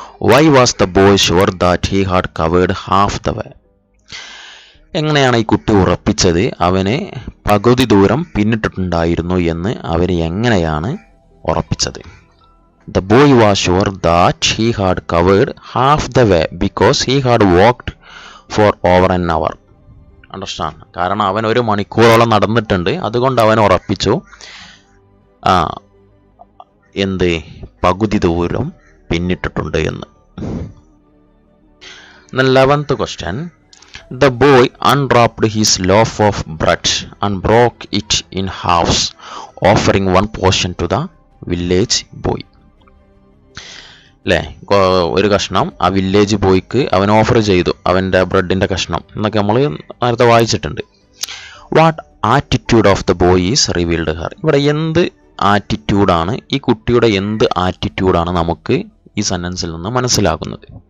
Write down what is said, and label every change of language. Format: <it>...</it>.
<en>Why was the boy sure that he had covered half the way?</en> <ml>എങ്ങനെയാണ് ഈ കുട്ടി ഉറപ്പിച്ചത് അവന് പകുതി ദൂരം പിന്നിട്ടിട്ടുണ്ടായിരുന്നു എന്ന് അവന് എങ്ങനെയാണ് ഉറപ്പിച്ചത്?</ml> <en>The boy was sure that he had covered half the way because he had walked for over an hour. Understand?</en> <ml>കാരണം അവൻ 1 മണിക്കൂറോളം നടന്നിട്ടുണ്ട്, അതുകൊണ്ട് അവൻ ഉറപ്പിച്ചു എന്ത്? പകുതി ദൂരം പിന്നിട്ടിട്ടുണ്ട് എന്ന്.</ml> <en>The 11th question. The boy unwrapped his loaf of bread and broke it in halves, offering one portion to the village boy.</en> <ml>അല്ലേ, ഒരു കഷ്ണം ആ വില്ലേജ് ബോയ്ക്ക് അവൻ ഓഫർ ചെയ്തു, അവൻ്റെ ബ്രെഡിൻ്റെ കഷ്ണം എന്നൊക്കെ നമ്മൾ നേരത്തെ വായിച്ചിട്ടുണ്ട്.</ml> <en>What attitude of the boy is revealed her?</en> <ml>ഇവിടെ എന്ത് ആറ്റിറ്റ്യൂഡാണ്, ഈ കുട്ടിയുടെ എന്ത് ആറ്റിറ്റ്യൂഡാണ് നമുക്ക് ഈ സെൻറ്റൻസിൽ നിന്ന് മനസ്സിലാകുന്നത്?</ml>